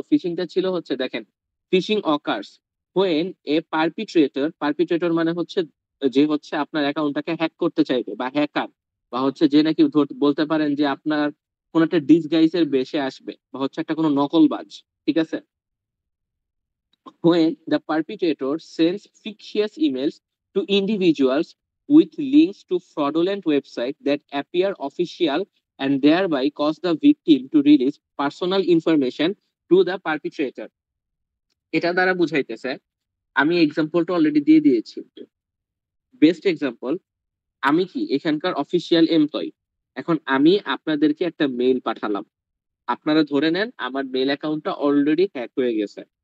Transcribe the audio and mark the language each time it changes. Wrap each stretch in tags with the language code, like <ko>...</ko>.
<bn>ফিশিংটা ছিল হচ্ছে দেখেন,</bn> <en>fishing occurs when a perpetrator,</en> <bn>পারপিট্রেটর মানে হচ্ছে যে হচ্ছে আপনার অ্যাকাউন্টটাকে হ্যাক করতে চাইবে, বা হ্যাকার, বা হচ্ছে যে নাকি বলতে পারেন যে আপনার কোন একটা ডিসগাইজের বেশে আসবে, বা হচ্ছে একটা কোনো নকলবাজ, ঠিক আছে।</bn> <en>When the perpetrator sends fictitious emails to individuals with links to fraudulent websites that appear official and thereby cause the victim to release personal information to the perpetrator.</en> <bn>এটা দ্বারা বুঝাইতেছে, আমি এক্সাম্পলটা অলরেডি দিয়ে দিয়েছি। বেস্ট এক্সাম্পল, আমি কি এখানকার official employee, এখন আমি আপনাদেরকে একটা মেইল পাঠালাম, আপনারা ধরে নেন আমার মেইল অ্যাকাউন্টটা অলরেডি হ্যাক হয়ে গেছে।</bn>